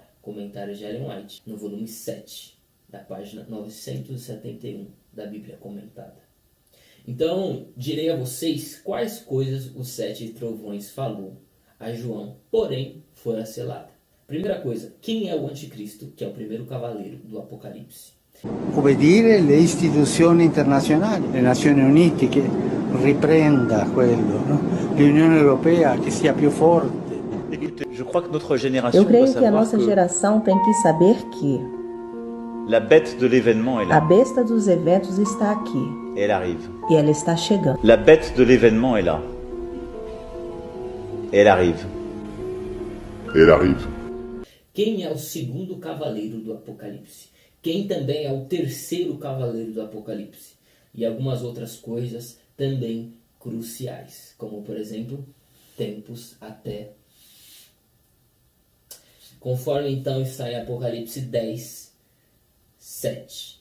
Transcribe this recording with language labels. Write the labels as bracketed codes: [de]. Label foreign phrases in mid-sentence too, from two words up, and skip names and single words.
[pt] Comentário de Ellen White, no volume 7, da página 971 da Bíblia Comentada. Então, direi a vocês quais coisas os 7 trovões falou a João, porém fora selada. Primeira coisa, quem é o anticristo, que é o primeiro cavaleiro do Apocalipse? [it] Obbedire le istituzioni internazionali, le Nazioni Unite che riprenda quello, no? L'Unione Europea che sia più forte. [fr] Je crois que notre génération [pt] Eu creio [fr] doit [pt] que a [fr] savoir [pt] nossa [fr] que [pt] geração tem que saber que [fr] la bête de l'événement est [pt] a [fr] là. [pt] besta dos eventos está aqui [fr] Et elle arrive. [pt] e ela está chegando. [fr] La bête de l'événement est là. Et elle arrive. Elle arrive. [pt] Quem é o segundo cavaleiro do Apocalipse? Quem também é o terceiro cavaleiro do Apocalipse? E algumas outras coisas também cruciais, como por exemplo, tempos até. Conforme então está em Apocalipse 10, 7.